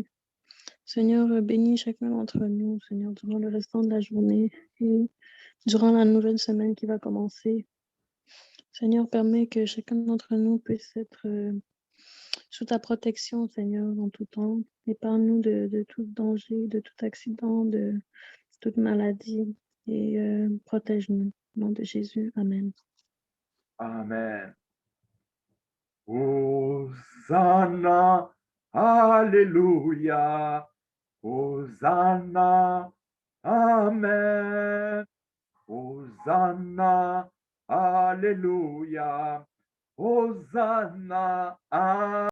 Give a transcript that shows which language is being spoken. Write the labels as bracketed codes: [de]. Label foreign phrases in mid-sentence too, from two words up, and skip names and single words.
[fr] Seigneur, bénis chacun d'entre nous, Seigneur, durant le restant de la journée et durant la nouvelle semaine qui va commencer. Seigneur, permets que chacun d'entre nous puisse être sous ta protection, Seigneur, en tout temps. Épargne-nous de tout danger, de tout accident, de toute maladie et protège-nous. Au nom de Jésus, Amen. Amen. Hosanna, Alléluia. Hosanna, Amen. Hosanna, Alléluia. Hosanna, Amen.